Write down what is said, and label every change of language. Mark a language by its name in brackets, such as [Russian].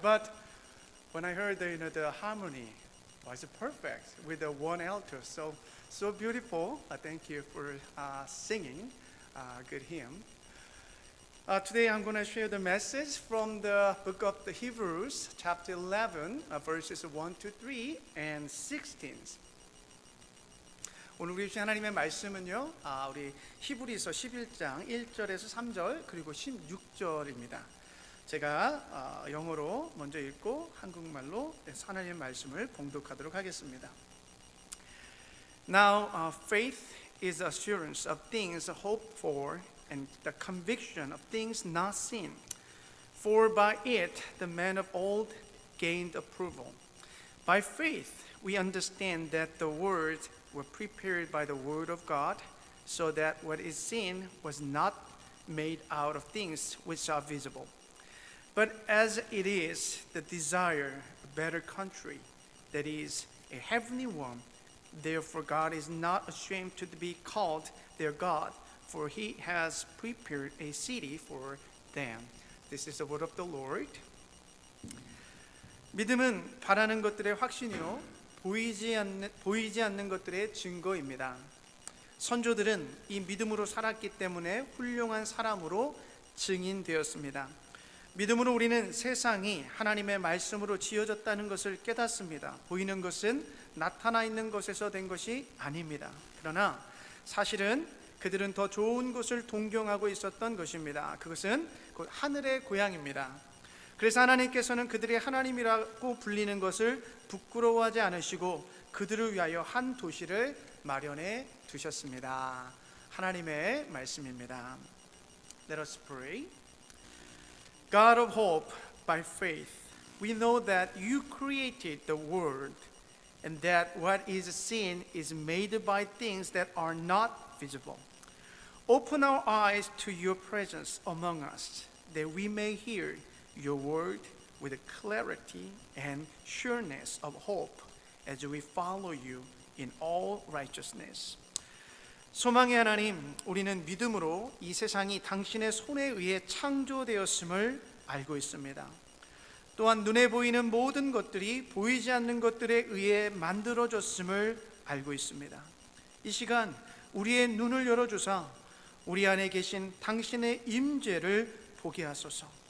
[English] But when I heard the harmony was perfect with the one alto, so beautiful. Thank you for singing good hymn. Today I'm going to share the message from the book of the Hebrews, chapter 11, verses 1 to 3 and 16. [Korean] 오늘 우리 주신 하나님의 말씀은요, 우리 히브리서 11장 1절에서 3절 그리고 16절입니다. 제가 영어로 먼저 읽고 한국말로 하나님의 말씀을 봉독하도록 하겠습니다. [English] Now faith is assurance of things hoped for and the conviction of things not seen. For by it the men of old gained approval. By faith we understand that the words were prepared by the word of God, so that what is seen was not made out of things which are visible. But as it is the desire of a better country, that is, a heavenly one, therefore God is not ashamed to be called their God, for he has prepared a city for them. This is the word of the Lord. [Korean] 믿음은 바라는 것들의 확신이요 보이지 않는 것들의 증거입니다. 선조들은 이 믿음으로 살았기 때문에 훌륭한 사람으로 증인되었습니다. 믿음으로 우리는 세상이 하나님의 말씀으로 지어졌다는 것을 깨닫습니다. 보이는 것은 나타나 있는 것에서 된 것이 아닙니다. 그러나 사실은 그들은 더 좋은 것을 동경하고 있었던 것입니다. 그것은 곧 하늘의 고향입니다. 그래서 하나님께서는 그들이 하나님이라고 불리는 것을 부끄러워하지 않으시고 그들을 위하여 한 도시를 마련해 두셨습니다. 하나님의 말씀입니다. [English] Let us pray. God of hope, by faith, we know that you created the world and that what is seen is made by things that are not visible. Open our eyes to your presence among us, that we may hear your word with clarity and sureness of hope as we follow you in all righteousness. [Korean] 소망의 하나님, 우리는 믿음으로 이 세상이 당신의 손에 의해 창조되었음을 알고 있습니다. 또한 눈에 보이는 모든 것들이 보이지 않는 것들에 의해 만들어졌음을 알고 있습니다. 이 시간 우리의 눈을 열어주사 우리 안에 계신 당신의 임재를 보게 하소서.